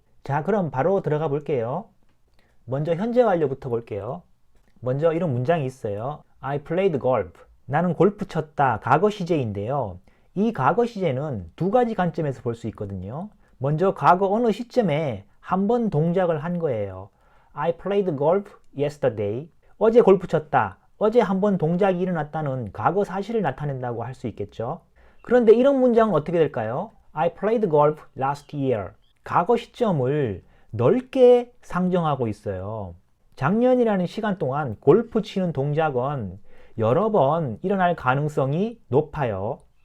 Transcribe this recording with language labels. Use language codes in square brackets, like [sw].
[ko] 자, 그럼 바로 들어가 볼게요. 먼저 현재 완료부터 볼게요. 먼저 이런 문장이 있어요. [en] I played golf. [ko] 나는 골프 쳤다. 과거 시제인데요. 이 과거 시제는 두 가지 관점에서 볼 수 있거든요. 먼저 과거 어느 시점에 한 번 동작을 한 거예요. [en] I played golf yesterday. [ko] 어제 골프 쳤다. 어제 한 번 동작이 일어났다는 과거 사실을 나타낸다고 할 수 있겠죠. 그런데 이런 문장은 어떻게 될까요? [en] I played golf last year. [ko] 과거 시점을 넓게 상정하고 있어요. 작년이라는 시간 동안 골프 치는 동작은 여러 번 일어날 가능성이 높아요.